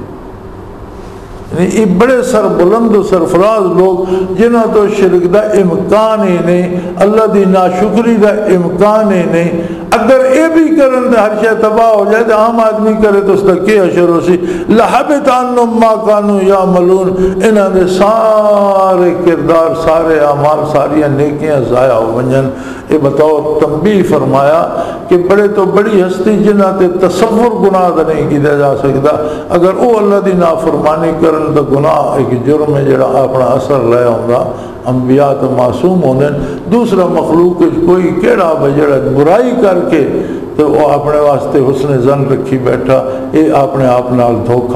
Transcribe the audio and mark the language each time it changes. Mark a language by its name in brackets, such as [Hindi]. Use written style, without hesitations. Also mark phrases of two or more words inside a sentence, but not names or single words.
[Punjabi] یہ بڑے سربلند و سرفراز لوگ جنہاں تو شرک دا امکان ہی نہیں، اللہ دی ناشکری دا امکان ہی نہیں، اگر اے بھی کرن تو ہر شے تباہ ہو جائے، تو عام آدمی کرے تو اس کا کیا حشر ہو سی۔ [Arabic] لحبط عنہم ما کانوا یعملون، [Punjabi] انہاں دے سارے کردار، سارے اعمال، ساری نیکیاں ضائع ہو ونجن۔ یہ بطور تنبیہ فرمایا کہ بڑے تو بڑی ہستی جنہاں تے تصور گناہ دا نہیں کیا جا سکتا، اگر وہ اللہ دی نافرمانی کرن تو گناہ ایک جرم ہے جڑا اپنا اثر لے ہوندا۔ انبیاء تو معصوم ہوندے، دوسرا مخلوق کوئی کیڑا بجڑا برائی کر کے تو وہ اپنے واسطے حسن ظن رکھی بیٹھا، یہ اپنے آپ نال دھوکا۔